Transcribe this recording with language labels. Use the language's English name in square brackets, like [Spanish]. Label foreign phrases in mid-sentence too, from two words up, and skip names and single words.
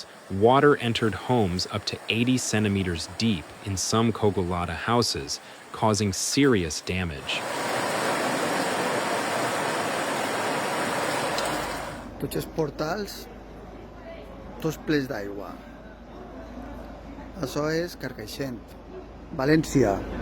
[English] water entered homes up to 80 centimeters deep in some Cogolata houses, causing serious damage. [Catalan] Tots els portals, tots plens d'aigua. Això és Carcaixent, València.